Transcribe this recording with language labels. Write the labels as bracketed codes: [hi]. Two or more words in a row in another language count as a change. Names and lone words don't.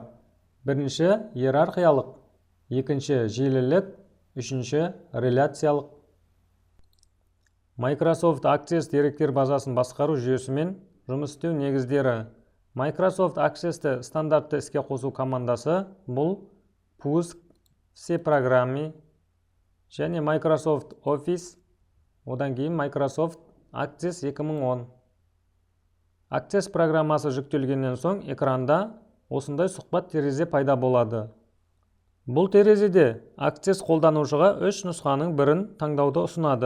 [kk] Бірінші иерархиялық, екінші желілік, үшінші реляциялық. Microsoft Access деректер базасын басқару жүйесімен жұмыс істеу негіздері. Microsoft Access-ті стандартты іске қосу командасы бұл пуск, [ru] все программы [kk] және Microsoft Office, одан кейін Microsoft Access 2010. Access программасы жүктелгеннен соң экранда осындай сұхбат терезе пайда болады. Бұл терезеде Access қолданушыға үш нұсқаның бірін таңдауды ұсынады.